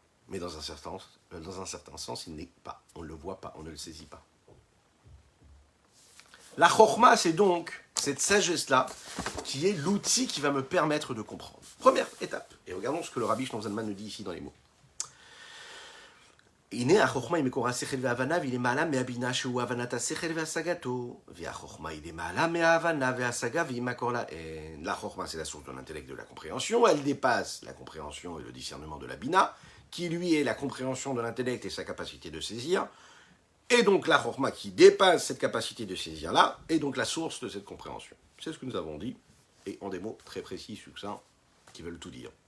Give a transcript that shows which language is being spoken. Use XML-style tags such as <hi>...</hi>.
<fr>Mais dans un certain sens, il n'est pas. On ne le voit pas, on ne le saisit pas. La chorma, c'est donc cette sagesse-là qui est l'outil qui va me permettre de comprendre. Première étape. Et regardons ce que le Rabbi Shneur Zalman nous dit ici dans les mots.</fr> <he>הנה החוכמה היא מקורה שכל והבנה, והיא למעלה מהבינה שהוא הבנת השכל והשגתו, והחוכמה היא למעלה מההבנה וההשגה, והיא מקור להן.</he> <fr>La chokma, c'est la source de l'intellect de la compréhension, elle dépasse la compréhension et le discernement de la bina, qui lui est la compréhension de l'intellect et sa capacité de saisir, et donc la chokma qui dépasse cette capacité de saisir-là, est donc la source de cette compréhension. C'est ce que nous avons dit, et en des mots très précis, succincts, qui veulent tout dire.</fr>